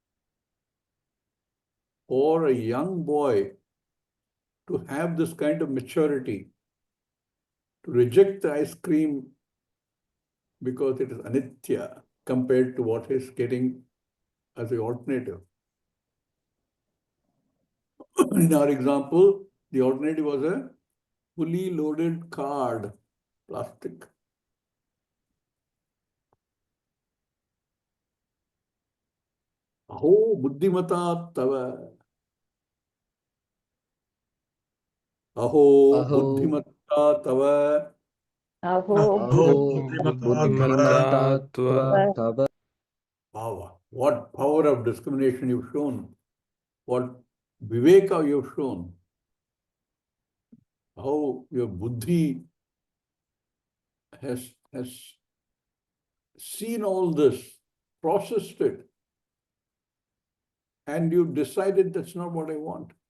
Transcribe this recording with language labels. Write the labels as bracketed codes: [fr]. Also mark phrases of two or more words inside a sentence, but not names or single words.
[en] For a young boy to have this kind of maturity, to reject the ice cream because it is anitya compared to what he's getting as the alternative. In our example, the alternative was a fully loaded card, plastic. [sa] Aho buddhimata tava. Aho buddhimata tava. Aho Buddhimata Tava. [en] Wow, what power of discrimination you've shown. What viveka you've shown. How your buddhi has seen all this, processed it, and you've decided that's not what I want.